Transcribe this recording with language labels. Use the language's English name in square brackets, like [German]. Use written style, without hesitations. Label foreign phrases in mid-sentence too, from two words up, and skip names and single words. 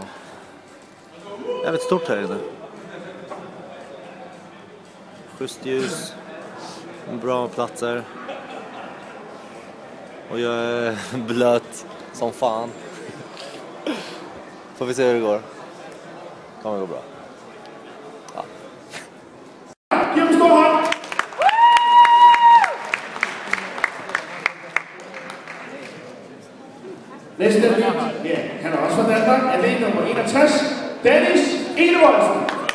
[Swedish] Jävligt stort här inne. Schysst ljus. Bra platser. Och jag är blöt som fan. Får vi se hur det går. Kommer gå bra. Ja. [Danish] Næste nyt, ja, han er også fra Danmark, atlet nummer 61, Dennis Enevoldsen.